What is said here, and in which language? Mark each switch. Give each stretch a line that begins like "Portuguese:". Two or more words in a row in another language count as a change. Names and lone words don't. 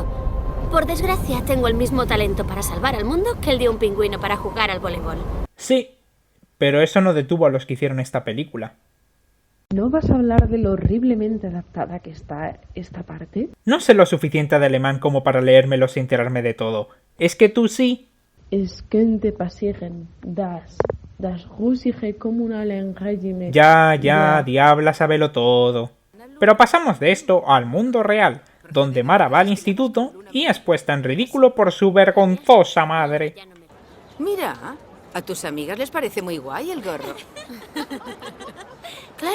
Spanish: Por desgracia, tengo el mismo talento para salvar al mundo que el de un pingüino para jugar al voleibol. Sí, pero eso no detuvo a los que hicieron esta película. ¿No vas a hablar de lo horriblemente adaptada que está esta parte? No sé lo suficiente de alemán como para leérmelo sin enterarme de todo. ¿Es que tú sí?
German: Es könnte passieren, das russische kommunale Regime...
Spanish: Ya, diabla, sábelo todo. Pero pasamos de esto al mundo real, donde Mara va al instituto y es puesta en ridículo por su vergonzosa madre. Mira, a tus amigas les parece muy guay el gorro. Claro.